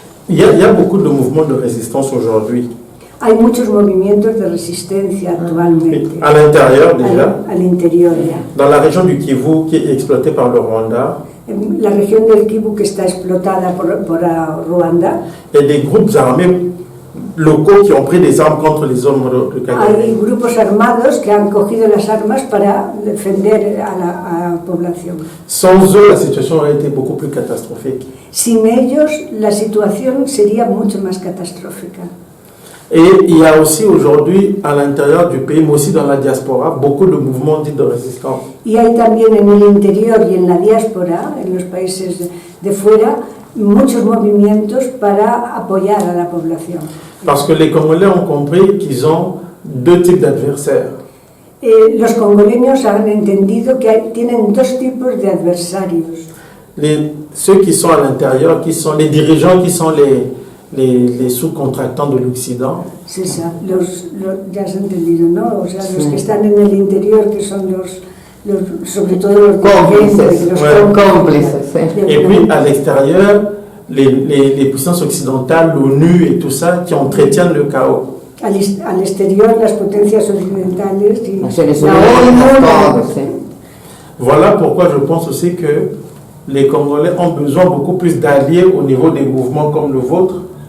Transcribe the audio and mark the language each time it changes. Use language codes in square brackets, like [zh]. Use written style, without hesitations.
[fr] Il y a beaucoup de mouvements de résistance aujourd'hui. [es] Hay muchos movimientos de resistencia actualmente. [fr] À l'intérieur déjà, [es] Al interior ya. [fr] dans la région du Kivu qui est exploitée par le Rwanda, [es] En la región del Kivu, que está explotada por Ruanda, [fr] il y a des groupes armés locaux qui ont pris des armes contre les hommes de Kagame. [es] hay grupos armados que han cogido las armas para defender a la población. [fr] Sans eux, la situation aurait été beaucoup plus catastrophique. [es] Sin ellos, la situación sería mucho más catastrófica. [fr] Et il y a aussi aujourd'hui, à l'intérieur du pays, mais aussi dans la diaspora, beaucoup de mouvements dits de résistance. [es] Y hay también en el interior y en la diáspora, en los países de fuera, muchos movimientos para apoyar a la población. [fr] Parce que les Congolais ont compris qu'ils ont deux types d'adversaires. [es] Los congoleños han entendido que tienen dos tipos de adversarios. [fr] Ceux qui sont à l'intérieur, qui sont les dirigeants, qui sont les sous-contractants de l'Occident. [es] Sí, ya has entendido, ¿no? O sea, los que están en el interior, que son sobre todo los cómplices, los cómplices, sí. [fr] Et puis à l'extérieur, les puissances occidentales, l'ONU et tout ça, qui entretiennent le chaos. [es] Al exterior, las potencias occidentales y Naciones la Unidas, ONU. todo, sí. [fr] Voilà pourquoi je pense aussi que les Congolais ont besoin beaucoup plus d'alliés au niveau des mouvements comme le vôtre.